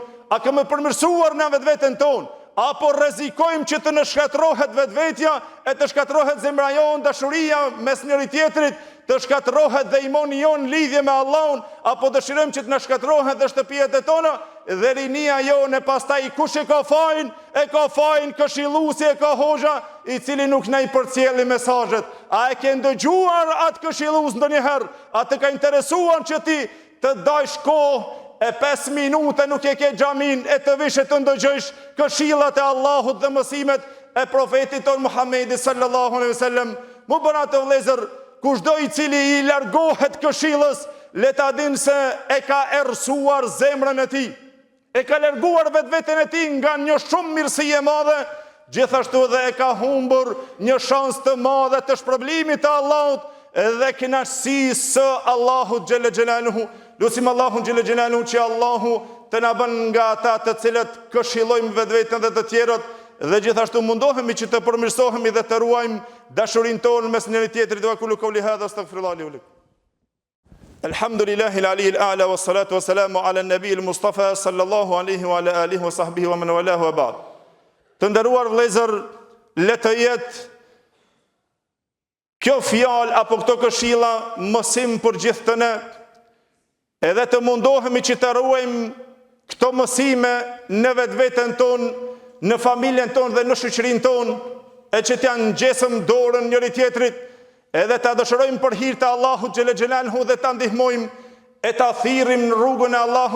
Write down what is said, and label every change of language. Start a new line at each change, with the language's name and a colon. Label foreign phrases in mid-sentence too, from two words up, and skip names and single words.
Albanian: A kemi përmirësuar në vetveten ton? Apo rrezikojmë që të në shkatërrohet vetvetja e të shkatërrohet zemra jon, dashuria mes njëri tjetrit, të shkatërrohet dhe imani jon lidhje me Allahun, apo dëshirojmë që të na shkatërrohet dhe shtëpijet e tona dhe rinia jone pastaj kush e ka fajin këshilluesi e ka hoxha i cili nuk na i përcjelli mesazhet. A e ke ndëgjuar atë këshillues ndonjëherë? A të ka interesuar që ti të dajsh kohë e 5 minuta nuk e ke xhamin e të vish e të ndëgjojsh këshillat e Allahut dhe mësimet e profetit ton Muhamedi
Arabic: صلى الله عليه وسلم?
Albanian: Mu bëra të vëllezër, kushdo i cili i largohet këshillës, le ta dinë se e ka errësuar zemrën e tij, e ka larguar vetveten e tij nga një shumë mirësi e madhe, gjithashtu edhe e ka humbur një shans të madhe të shpërblimit të Allahut dhe kënaqësi së Allahut
Arabic: جل جلاله.
Albanian: Lutim Allahun
Arabic: جل جلاله
Albanian: që Allahu të na bën nga ata të cilët këshillojmë vetveten dhe të tjerët, dhe gjithashtu mundohemi që të përmirësohemi dhe të ruajmë dashurinë tonë mes njëri tjetrit.
Arabic: وكل قولي هذا أستغفر الله لي ولكم. الحمد لله العلي الأعلى والصلاة والسلام على النبي المصطفى صلى الله عليه وعلى آله وصحبه ومن والاه وبعد.
Albanian: Të nderuar vëllezër, le të jetë kjo fjalë apo këto këshilla mësim për gjithë të ne, edhe të mundohemi që të ruajmë këto mësime në vetveten tonë, në familjen tonë dhe në shoqërinë tonë, e që t'ja ngjesëm dorën njëri tjetrit, edhe ta dëshirojmë për hir të Allahut
Arabic: جل جلاله
Albanian: dhe ta ndihmojmë e ta thirrim në rrugën e Allahut